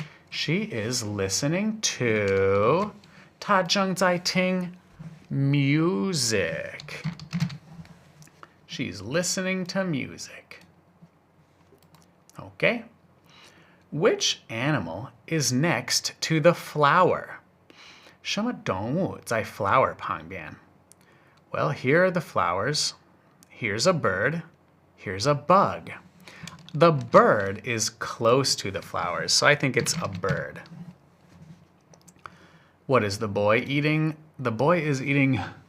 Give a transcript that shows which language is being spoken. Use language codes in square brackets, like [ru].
[en] She is listening to [zh] 她正在听 [en] music. She's listening to music. Okay. Which animal is next to the flower? [zh] 什么动物在 flower 旁边? [en] Well, here are the flowers. Here's a bird. Here's a bug. The bird is close to the flowers, so I think it's a bird. What is the boy eating? The boy is eating...